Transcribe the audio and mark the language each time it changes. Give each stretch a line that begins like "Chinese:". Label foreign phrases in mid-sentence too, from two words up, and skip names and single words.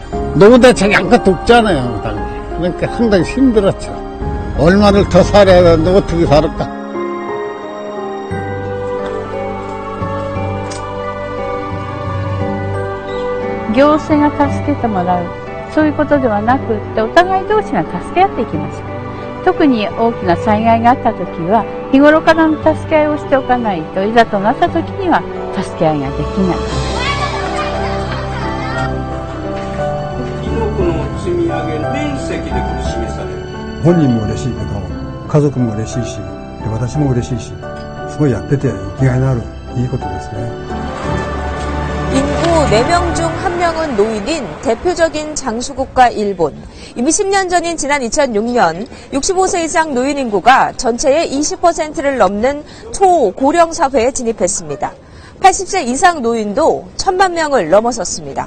Korean: 노후 대책이 아무것도 없잖아요, 당연히. 그러니까 상당히 힘들었죠. 얼마를 더 살아야 되는데 어떻게 살을까?
Japanese: 行政が助けてもらう、そういうことではなくって、お互い同士が助け合っていきましょう。特に大きな災害があったときは、日頃からの助け合いをしておかないと、いざとなったときには助け合いができない。遺族の積み上げ面積でこれ示される。本人も嬉しいけど、家族も嬉しいし、私も嬉しいし、すごいやってて生きがいのあるいいことですね。
Korean: 인구 4명 중 1명은 노인인 대표적인 장수국가 일본. 이미 10년 전인 지난 2006년 65세 이상 노인 인구가 전체의 20%를 넘는 초고령 사회에 진입했습니다. 80세 이상 노인도 1000만 명을 넘어섰습니다.